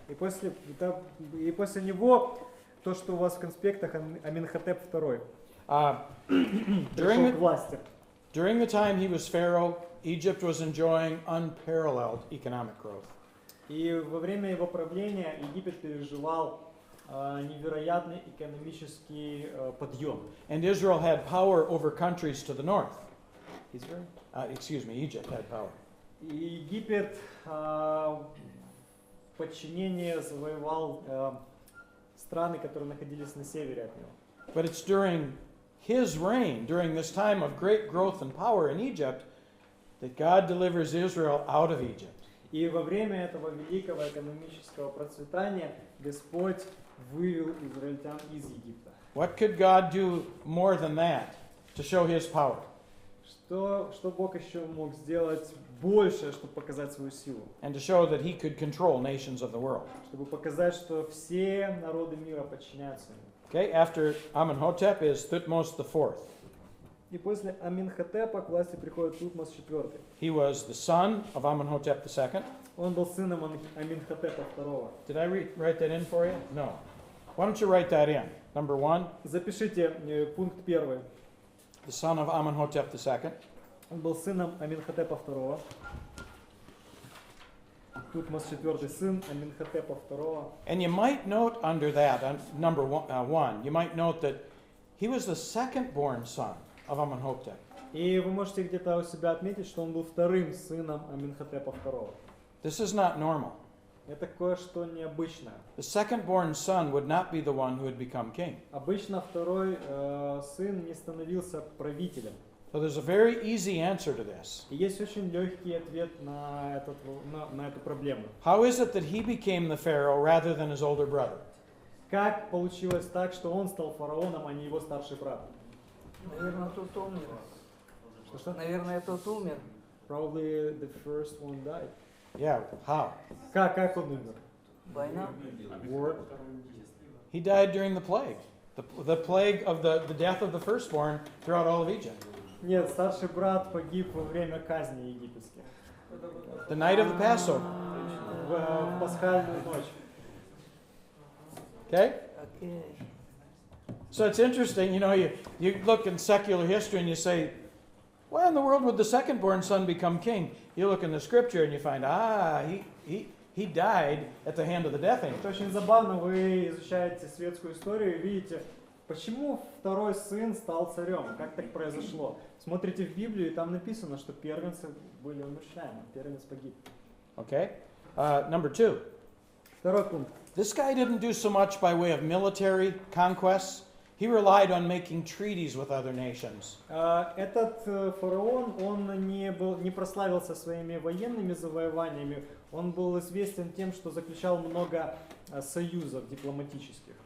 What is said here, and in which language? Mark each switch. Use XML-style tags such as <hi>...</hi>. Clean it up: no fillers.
<ru>И после него то, что у вас в конспектах, Аминхотеп II. Пришел к власти.</ru> <en>During the time he was Pharaoh, Egypt was enjoying unparalleled economic growth.</en> <ru>И во время его правления Египет переживал невероятный экономический подъем.</ru> <en>And Israel had power over countries to the north.</en> <ru>Израиль?</ru> <en>Egypt had power.</en> <ru>И Египет в подчинении завоевал страны, которые находились на севере от него.</ru> <en>But it's during his reign, during this time of great growth and power in Egypt, that God delivers Israel out of Egypt.</en> <ru>И во время этого великого экономического процветания Господь вывел израильтян из Египта.</ru> <en>What could God do more than that to show his power?</en> <ru>Что Бог еще мог сделать больше, чтобы показать свою силу?</ru> <en>And to show that he could control nations of the world.</en> <ru>Чтобы показать, что все народы мира подчиняются ему.</ru> <en>Okay, after Amenhotep is Thutmose IV.</en> <ru>И после Аминхотепа к власти приходит Тутмос IV.</ru> <en>He was the son of Amenhotep II.</en> <ru>Он был сыном Аминхотепа II.</ru> <en>Did I write that in for you? No. Why don't you write that in? Number 1,</en> <ru>Запишите пункт 1.</ru> <en>the son of Amenhotep II.</en> <ru>Он был сыном Аминхотепа II. Тутмос IV сын Аминхотепа II.</ru> <en>And you might note under that, number 1, you might note that he was the second-born son of Amenhotep.</en> <ru>И вы можете где-то у себя отметить, что он был вторым сыном Аминхотепа II.</ru> <en>This is not normal.</en> <ru>Это кое-что необычное.</ru> <en>The second-born son would not be the one who would become king.</en> <ru>Обычно второй сын не становился правителем.</ru> <en>So there's a very easy answer to this.</en> <ru>И есть очень легкий ответ на эту проблему.</ru> <en>How is it that he became the pharaoh rather than his older brother?</en> <ru>Как получилось так, что он стал фараоном, а не его старший брат? Наверное, тот умер. Что? Наверное, тот умер.</ru> <en>Probably the first one died. Yeah, how?</en> <ru>Как он умер? Война.</ru> <en>War. He died during the plague. The plague of the death of the firstborn throughout all of Egypt.</en> <ru>Нет, старший брат погиб во время казни египетских.</ru> <en>The night of the Passover.</en> <ru>В пасхальную ночь.</ru> <en>Okay?</en> <ru>Окей.</ru> <en>So it's interesting, you look in secular history and you say, why in the world would the second-born son become king? You look in the scripture and you find, he died at the hand of the death angel.</en> <ru>Это очень забавно, вы изучаете светскую историю и видите, почему второй сын стал царем, как так произошло. Смотрите в Библию, и там написано, что первенцы были умерщвлены, первенец погиб.</ru> <en>Okay? Number 2.</en> <ru>Второй пункт.</ru> <en>This guy didn't do so much by way of military conquests. He relied on making treaties with other nations.</en> <ru>Этот фараон, он не прославился своими военными завоеваниями, он был известен тем, что заключал много союзов дипломатических.</ru>